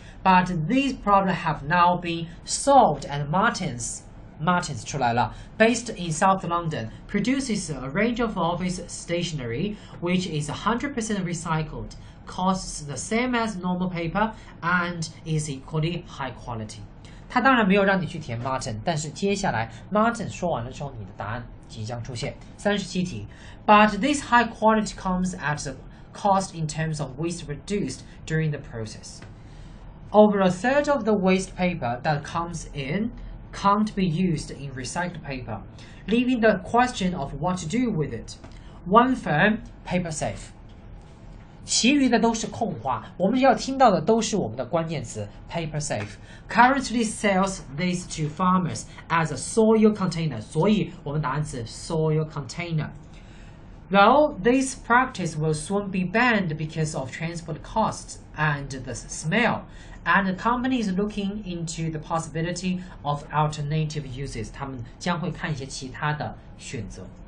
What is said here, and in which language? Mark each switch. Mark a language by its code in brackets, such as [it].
[en] But these problems have now been solved, and Martins 出来了 based in South London, produces a range of office stationery which is 100% recycled, costs the same as normal paper, and is equally high quality. [zh] 它当然没有让你去填 Martin， 但是接下来 Martin 说完了之后，你的答案即将出现。 37题 [en] But this high quality comes at a cost in terms of waste reduced during the process. Over a third of the waste paper that comes in can't be used in recycled paper, leaving the question of what to do with it. One firm, paper safe. [zh] 其余的都是空话，我们要听到的都是我们的关键词 paper safe [en] currently sells this to farmers as a soil container， [zh] 所以我们答案是 soil container。 [en] Though this practice will soon be banned because of transport costs and the smell, and the company is looking into the possibility of alternative uses， [zh] 他们将会看一些其他的选择。